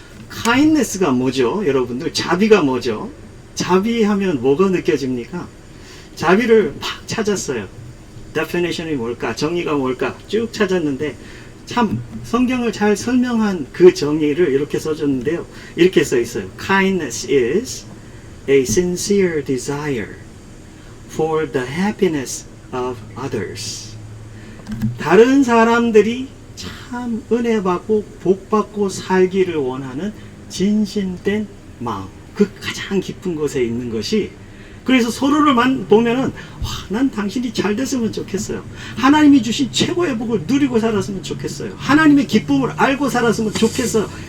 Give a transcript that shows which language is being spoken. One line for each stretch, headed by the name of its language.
Korean: kindness가 뭐죠? 여러분들 자비가 뭐죠? 자비하면 뭐가 느껴집니까? 자비를 막 찾았어요. definition이 뭘까? 정의가 뭘까? 쭉 찾았는데 참 성경을 잘 설명한 그 정의를 이렇게 써줬는데요. 이렇게 써 있어요.
English: Kindness is a sincere desire for the happiness of others.
Korean: 다른 사람들이 참 은혜 받고 복 받고 살기를 원하는 진심된 마음. 그 가장 깊은 곳에 있는 것이 그래서 서로를 보면은 와, 난 당신이 잘 됐으면 좋겠어요. 하나님이 주신 최고의 복을 누리고 살았으면 좋겠어요. 하나님의 기쁨을 알고 살았으면 좋겠어요.